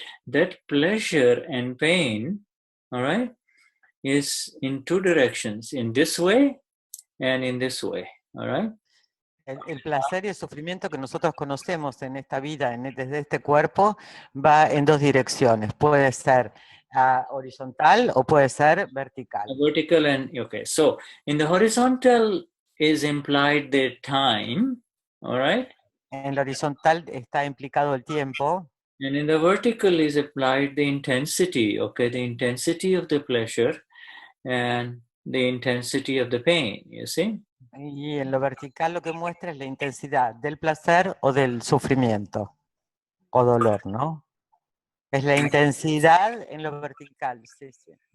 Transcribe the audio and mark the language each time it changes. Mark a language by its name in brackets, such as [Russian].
[English] That pleasure and pain, all right, is in two directions, in this way and in this way, all right? [Spanish] El placer y el sufrimiento que nosotros conocemos en esta vida, desde este cuerpo, va en dos direcciones. Puede ser horizontal o puede ser vertical. Vertical okay. [English] So in the horizontal is implied the time, all right? En la horizontal está implicado el tiempo. And in the vertical is applied the intensity, okay? The intensity of the pleasure and the intensity of the pain, you see? [Spanish] Y en lo vertical lo que muestra es la intensidad del placer o del sufrimiento o dolor, ¿no? Es la intensidad en lo vertical, sí, sí.